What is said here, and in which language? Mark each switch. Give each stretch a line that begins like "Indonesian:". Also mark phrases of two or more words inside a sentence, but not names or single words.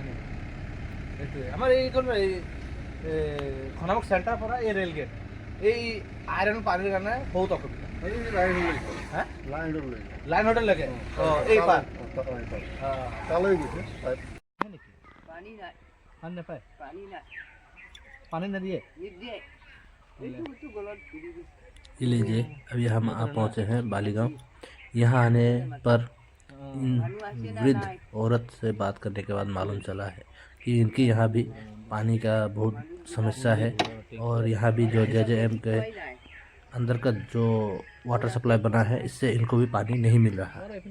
Assamese: এইটোৱে আমাৰ এইখন খনামুখ চেণ্টাৰ পৰা এই ৰেল গেট এই আইৰণ পানীৰ কাৰণে বহুত অসুবিধা। হা লাইন হোটেল লাগে এই পাৰ তালৈ গৈছে পানী নাপায়, পানী নিদিয়ে।
Hindi: ये लीजिए अभी हम आप पहुँचे हैं बालीगांव। यहाँ आने पर वृद्ध औरत से बात करने के बाद मालूम चला है कि इनकी यहाँ भी पानी का बहुत समस्या है, और यहाँ भी जो JJM के अंदर का जो
English: water supply
Hindi: बना है इससे इनको भी पानी नहीं मिल रहा है।